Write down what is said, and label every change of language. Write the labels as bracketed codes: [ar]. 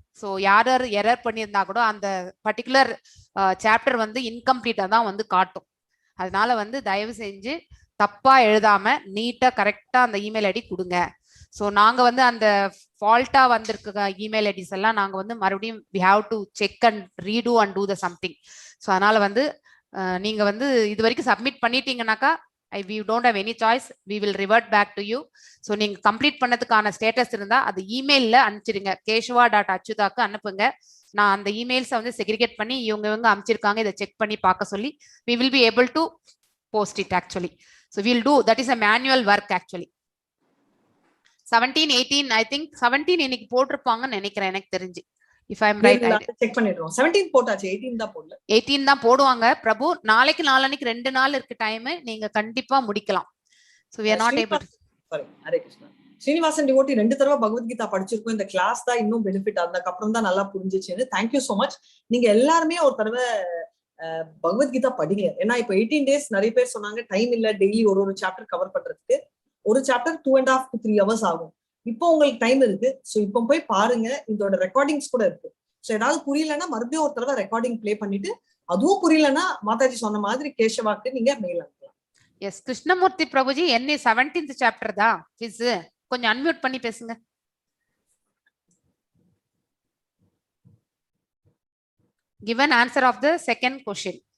[ta] So யார் error பண்ணியிருந்தா கூட அந்த பர்டிகுலர் சாப்டர் வந்து இன்கம்ப்ளீட்டா தான் வந்து காட்டும். அதனால வந்து தயவு செஞ்சு தப்பா எழுதாம நீட்டா கரெக்டா அந்த இமெயில் ஐடி கொடுங்க. ஸோ நாங்க வந்து அந்த ஃபால்ட்டா வந்திருக்க இமெயில் ஐடிஸ் எல்லாம் நாங்க வந்து மறுபடியும் [en] We have to check and redo and do the something. [ta] So அதனால வந்து நீங்க வந்து இது வரைக்கும் submit பண்ணிட்டீங்கன்னாக்கா [en] we don't have any choice, we will revert back to you. [ta] So நீங்க கம்ப்ளீட் பண்ணதுக்கான ஸ்டேட்டஸ் இருந்தா அது இமெயில்ல அனுப்பிச்சிடுங்க, keshava.achyuthakku அனுப்புங்க. நான் அந்த இமெயில்ஸை வந்து செக்ரிகேட் பண்ணி இவங்க அனுப்பிச்சிருக்காங்க இதை செக் பண்ணி பார்க்க சொல்லி [en] we will be able to post it actually. So we'll do that, is a manual work actually. [ta] 17, 18 [en] I think [ta] 17 இன்னைக்கு போட்டிருப்பாங்கன்னு நினைக்கிறேன் எனக்கு தெரிஞ்சு. [en] If I'm right, [ta] செக் பண்ணிடுறோம். 17 போட்டாச்சு, 18 தான் போடல. 18 தான் போடுவாங்க பிரபு. நாளைக்கு நாளன்னைக்கு 2 நாள் இருக்கு டைம், நீங்க கண்டிப்பா முடிக்கலாம். [en] So we are not able to. [ta] Sorry, Hare Krishna. Srinivasan devotee 2 தடவை பகவத்கீதா படிச்சிருக்கோம். இந்த கிளாஸ் தான் இன்னும் பெனிஃபிட், அதுக்கு அப்புறம் தான் நல்லா புரிஞ்சிச்சுன்னு. [en] Thank you so much. [ta] நீங்க எல்லாருமே ஒரு தடவை பகவத்கீதா படிங்க. ஏன்னா இப்போ 18 days நிறைய பேர் சொன்னாங்க டைம் இல்ல டெய்லி ஒரு சாப்டர் கவர் பண்றதுக்கு. ஒரு சாப்டர் 2.5 to 3 hours ஆகும். இப்போ உங்களுக்கு டைம் இருக்கு. ஸோ இப்போ போய் பாருங்க, இதோட ரெக்கார்டிங்ஸ் கூட இருக்கு. ஸோ ஏதாவது புரியலன்னா மறுபடியும் ஒரு தடவை ரெக்கார்டிங் பிளே பண்ணிட்டு, அதுவும் புரியலன்னா மாதாஜி சொன்ன மாதிரி கேஷவாக்கு நீங்க மெயில் அனுப்பலாம். எஸ், கிருஷ்ணமூர்த்தி பிரபுஜி என்ன 17th சாப்டர் தான் ப்ளீஸ் கொஞ்சம் அன்மியூட் பண்ணி பேசுங்க. [en] Give an answer of the second question.